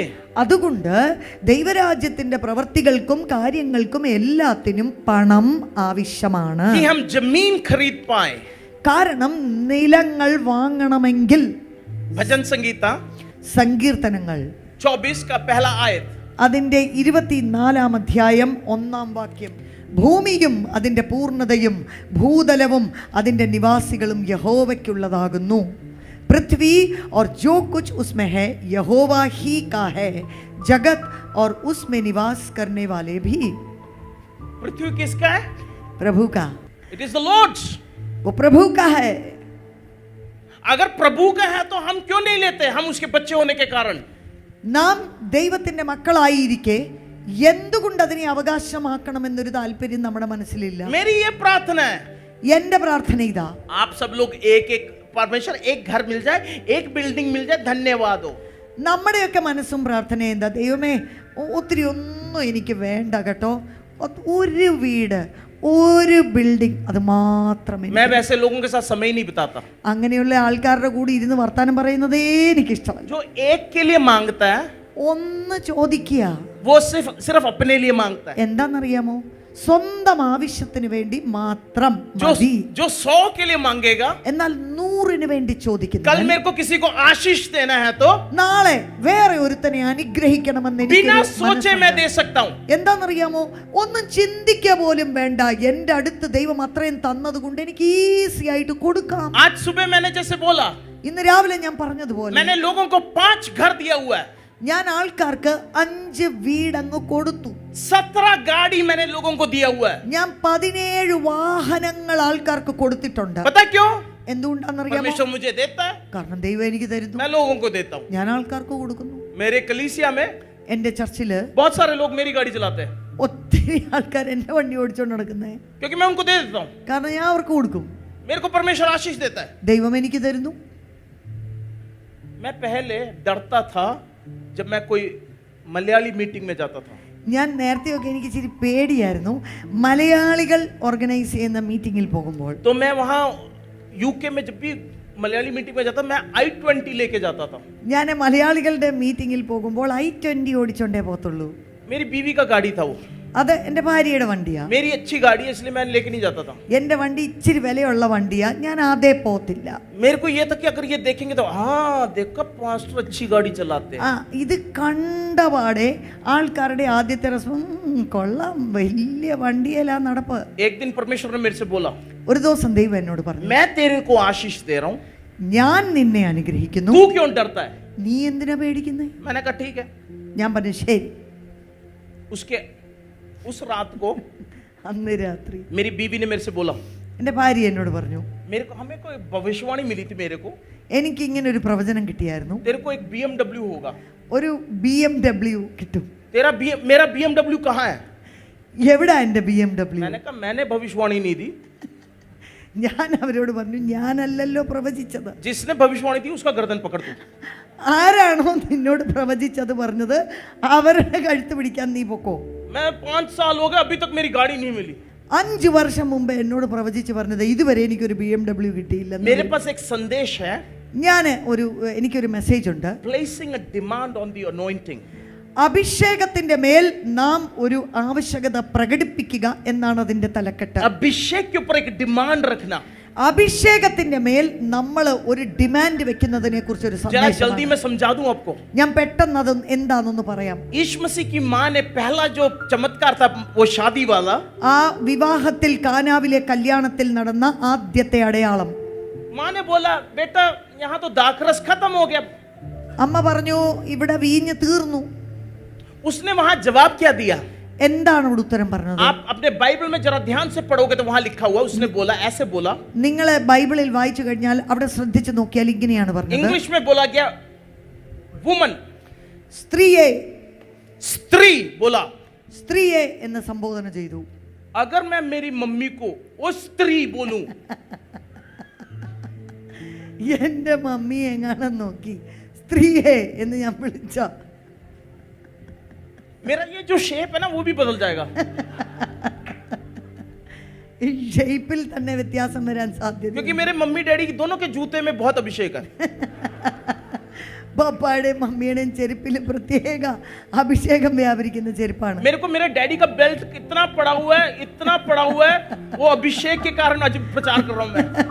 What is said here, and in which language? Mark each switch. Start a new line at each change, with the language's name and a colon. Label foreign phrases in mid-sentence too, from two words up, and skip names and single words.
Malayalam: അതുകൊണ്ട് ദൈവരാജ്യത്തിന്റെ പ്രവർത്തികൾക്കും കാര്യങ്ങൾക്കും എല്ലാത്തിനും പണം ആവശ്യമാണ്.
Hindi: कि हम जमीन खरीद पाए।
Malayalam: കാരണം നിലങ്ങൾ വാങ്ങണമെങ്കിൽ
Hindi: भजन संगीता
Malayalam: സങ്കീർത്തനങ്ങൾ
Hindi: 24 का पहला आयत,
Malayalam: അതിന്റെ 24-ാം അധ്യായം 1-ാം വാക്യം, ഭൂമിയും അതിന്റെ പൂർണ്ണതയും ഭൂതലവും അതിന്റെ നിവാസികളും യഹോവയ്ക്കുള്ളതാകുന്നു.
Hindi: पृथ्वी और जो कुछ उसमें है यहोवा ही का है, जगत और उसमें निवास करने वाले भी. पृथ्वी किसका है? प्रभु का.
English: It is the Lord's.
Hindi: वो प्रभु का है. अगर प्रभु का है तो हम क्यों नहीं लेते? हम उसके बच्चे होने के कारण।
Malayalam: നാം ദൈവത്തിന്റെ മക്കളായിരിക്കെ എന്തുകൊണ്ട് അതിനെ അവകാശമാക്കണമെന്നൊരു താല്പര്യം നമ്മുടെ മനസ്സിലില്ല.
Hindi: मेरी ये प्रार्थना है,
Malayalam: എന്റെ പ്രാർത്ഥന ഇതാ,
Hindi: आप सब लोग एक एक परमेश्वर एक घर मिल जाए, एक बिल्डिंग मिल जाए, धन्यवाद हो।
Malayalam: നമ്മുടെയൊക്കെ മനസ്സും പ്രാർത്ഥന എന്താ? ദൈവമേ, ഒത്തിരി ഒന്നും എനിക്ക് വേണ്ട കേട്ടോ, ഒരു വീട്, ഒരു ബിൽഡിംഗ്, അത് മാത്രമേ.
Hindi: मैं वैसे लोगों के साथ समय नहीं बिताता
Malayalam: അങ്ങനെയുള്ള ആൾക്കാരുടെ കൂടി ഇരുന്ന് വർത്താനം പറയുന്നതേ എനിക്കിഷ്ടമല്ല.
Hindi: जो एक के लिए मांगता है
Malayalam: ഒന്ന് ചോദിക്കുക,
Hindi: वो सिर्फ अपने लिए मांगता है।
Malayalam: എന്താണെന്നറിയാമോ? സ്വന്തം ആവശ്യത്തിന് വേണ്ടി മാത്രം
Hindi: जो
Malayalam: മതി.
Hindi: जो 100 के लिए मांगेगा,
Malayalam: എന്നാൽ 100-ന് വേണ്ടി
Hindi: कल
Malayalam: ചോദിക്കുന്നു.
Hindi: मेरे को किसी को आशीष देना है तो
Malayalam: നാളെ വേറെ ഒരുത്തനെ അനുഗ്രഹിക്കണമെന്ന്
Hindi: बिना
Malayalam: എനിക്ക്
Hindi: सोचे मैं दे सकता हूं।
Malayalam: എന്താണെന്നറിയാമോ? ഒന്നും ചിന്തിക്കുക പോലും വേണ്ട, എന്റെ അടുത്ത് ദൈവം അത്രയും തന്നത് കൊണ്ട് എനിക്ക് ഈസി ആയിട്ട് കൊടുക്കാം.
Hindi: आज सुबह मैंने जैसे बोला,
Malayalam: ഇന്ന് രാവിലെ ഞാൻ പറഞ്ഞതുപോലെ
Hindi: मैंने लोगों को 5 घर दिया हुआ है।
Malayalam: ഞാൻ ആൾക്കാർക്ക് 5 വീടങ്ങ് കൊടുത്തു.
Hindi: 17 गाड़ी मैंने लोगों को दिया हुआ है.
Malayalam: ഞാൻ 17 വാഹനങ്ങൾ ആൾക്കാർക്ക് കൊടുത്തിട്ടുണ്ട്.
Hindi: पता क्यों?
Malayalam: എന്തുകൊണ്ടാണെന്നറിയാമോ?
Hindi: परमेश्वर मुझे देता है,
Malayalam: കാരണം ദൈവം എനിക്ക് തരുന്നു,
Hindi: मैं लोगों को देता हूँ.
Malayalam: ഞാൻ ആൾക്കാർക്ക് കൊടുക്കുന്നു.
Hindi: मेरे कलीसिया में
Malayalam: എന്റെ ചർച്ചില്
Hindi: बहुत सारे लोग मेरी गाड़ी चलाते हैं
Malayalam: ഒത്തിരി ആൾക്കാർ എന്റെ വണ്ടി ഓടിച്ചോണ്ട് നടക്കുന്നേ.
Hindi: क्योंकि मैं उनको दे देता हूँ.
Malayalam: കാരണം ഞാൻ അവർക്ക് കൊടുക്കും.
Hindi: मेरे को परमेश्वर आशीष देता है.
Malayalam: ദൈവം എനിക്ക് തരുന്നു.
Hindi: मैं पहले डरता था जब मैं कोई मलयाली मीटिंग में जाता था.
Malayalam: ഞാൻ നേരത്തെയൊക്കെ എനിക്ക് ഇച്ചിരി പേടിയായിരുന്നു മലയാളികൾ ഓർഗനൈസ് ചെയ്യുന്ന മീറ്റിങ്ങിൽ പോകുമ്പോൾ.
Hindi: तो मैं वहाँ यूके में जब भी मलयाली मीटिंग में जाता मैं i20 लेके जाता था.
Malayalam: ഞാൻ മലയാളികളുടെ മീറ്റിങ്ങിൽ പോകുമ്പോൾ i20 ഓടിച്ചോണ്ടേ പോകത്തുള്ളൂ.
Hindi: मेरी बीवी का गाड़ी था वो.
Malayalam: അത് എൻ്റെ ഭാര്യയുടെ വണ്ടിയാ.
Hindi: मेरी अच्छी गाड़ी है इसलिए मैं लेके नहीं जाता था.
Malayalam: എൻ്റെ വണ്ടി ഇച്ചിരി വിലയുള്ള വണ്ടിയാ, ഞാൻ അതേ പോത്തില്ല.
Hindi: मेरे को ये था कि अगर ये देखेंगे तो हाँ देखो पास्टर अच्छी गाड़ी चलाते हैं.
Malayalam: ഇത് കണ്ടപാടെ ആൾക്കാരുടെ ആദ്യത്തെ റെസ്പോൺ കൊള്ളാം, വലിയ വണ്ടിയല്ല നടപ്പ്.
Hindi: एक दिन परमेश्वर ने मेरे से बोला,
Malayalam: ഒരു ദിവസം ദൈവം എന്നോട് പറഞ്ഞു,
Hindi: मैं तेरे को आशीष दे रहा हूँ,
Malayalam: ഞാൻ നിന്നെ അനുഗ്രഹിക്കുന്നു,
Hindi: तू क्यों डरता है?
Malayalam: നീ എന്തിനാ പേടിക്കുന്നേ?
Hindi: मैंने कहा ठीक है.
Malayalam: ഞാൻ പറഞ്ഞു ശരി.
Hindi: उसके उस रात को
Malayalam: അന്ന് രാത്രി
Hindi: मेरी बीवी ने मेरे से बोला,
Malayalam: എൻ്റെ ഭാര്യ എന്നോട് പറഞ്ഞു,
Hindi: मेरे को हमें कोई भविष्यवाणी मिली थी मेरे को,
Malayalam: എനിക്ക് ഇങ്ങനെ ഒരു പ്രവചനം കിട്ടിയായിരുന്നു,
Hindi: तेरे को एक BMW होगा.
Malayalam: ഒരു BMW കിട്ടും.
Hindi: मेरा BMW कहाँ है?
Malayalam: എവിടാ എൻ്റെ BMW?
Hindi: मैंने कहा मैंने भविष्यवाणी नहीं दी.
Malayalam: ഞാൻ അവരോട് പറഞ്ഞു, ഞാനല്ലല്ലോ പ്രവചിച്ചത്.
Hindi: जिसने भविष्यवाणी थी उसका गर्दन पकड़ तू.
Malayalam: ആരാണോ നിന്നോട് പ്രവചിച്ചത് പറഞ്ഞത് അവരുടെ കഴുത്ത് പിടിക്കാൻ നീ പൊക്കോ.
Hindi: मैं 5 साल हो गए अभी तक मेरी गाड़ी नहीं मिली.
Malayalam: 5 വർഷം മുമ്പ് എന്നോട് പ്രവചിച്ച് പറഞ്ഞത് ഇതുവരെ എനിക്കൊരു BMW കിട്ടിയില്ല.
Hindi: मेरे पास एक संदेश है,
Malayalam: എനിക്കൊരു മെസ്സേജ് ഉണ്ട്.
English: placing a demand on the anointing.
Malayalam: അഭിഷേകത്തിന്റെ മേൽ നാം ഒരു ആവശ്യകത പ്രകടിപ്പിക്കുക എന്നാണ് അതിന്റെ തലക്കെട്ട്.
Hindi: अभिषेक के ऊपर एक डिमांड रखना.
Malayalam: അഭിഷേകത്തിന്റെ മേൽ നമ്മൾ ഒരു ഡിമാൻഡ് വെക്കുന്നതിനെ കുറിച്ച് ഒരു
Hindi: जरा जल्दी
Malayalam: സന്ദേശം
Hindi: मैं समझा दूं आपको.
Malayalam: ഞാൻ പെട്ടെന്ന് അത് എന്താണെന്ന് പറയാം.
Hindi: यीशु मसीह की मां ने पहला जो चमत्कार था वो शादी वाला,
Malayalam: ആ വിവാഹത്തിൽ കാനാവിലെ കല്യാണത്തിൽ നടന്ന ആദ്യത്തെ അടയാളം,
Hindi: मां ने बोला बेटा यहाँ तो दाखरस खत्म हो गया.
Malayalam: അമ്മ പറഞ്ഞു ഇവിടെ വീഞ്ഞ് തീർന്നു.
Hindi: उसने वहां जवाब क्या दिया?
Malayalam: എന്താണ് അവിടെ ഉത്തരം പറഞ്ഞത്?
Hindi: आप अपने बाइबल में जरा ध्यान से पढ़ोगे तो वहां लिखा हुआ, उसने बोला ऐसे बोला.
Malayalam: നിങ്ങൾ ബൈബിളിൽ വായിച്ചു കഴിഞ്ഞാൽ അവിടെ ശ്രദ്ധിച്ചു നോക്കിയാൽ ഇങ്ങനെയാണ് പറഞ്ഞത്.
Hindi: इंग्लिश में बोला गया वुमन,
Malayalam: സ്ത്രീയെ,
Hindi: स्त्री बोला.
Malayalam: സ്ത്രീയെ എന്ന് സംബോധന ചെയ്തു.
Hindi: अगर मैं मेरी मम्मी को वो स्त्री बोलूं,
Malayalam: എന്റെ മമ്മി എങ്ങാനും നോക്കി സ്ത്രീയെ എന്ന് ഞാൻ വിളിച്ച
Hindi: मेरा ये जो शेप है ना वो भी बदल जाएगा.
Malayalam: ഈ ഷേപ്പിൽ തന്നെ വ്യത്യാസം വരാൻ സാധ്യത.
Hindi: क्योंकि मेरे मम्मी डैडी दोनों के जूते में बहुत अभिषेक है.
Malayalam: പപ്പായുടെയും മമ്മിയുടെയും ചെരുപ്പിൽ പ്രത്യേക അഭിഷേകം വ്യാപരിക്കുന്ന ചെരുപ്പാണ്.
Hindi: मेरे को मेरे डैडी का बेल्ट इतना पड़ा हुआ है, इतना पड़ा हुआ है, वो अभिषेक के कारण आज प्रचार कर रहा हूं मैं.